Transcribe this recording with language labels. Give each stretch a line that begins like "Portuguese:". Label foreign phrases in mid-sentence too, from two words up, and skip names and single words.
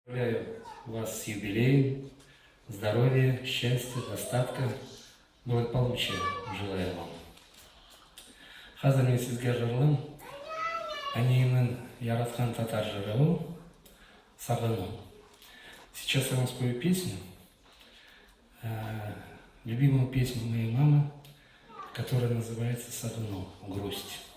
Russian: Поздравляю вас с юбилеем, здоровья, счастья, достатка, благополучия желаю вам.
Tatar: Хәзер мен сезгә жырлыйм әниемнең яраткан татар жыры Сагыну.
Russian: Сейчас я вам спою песню, любимую песню моей мамы, которая называется «Сагыну. Грусть».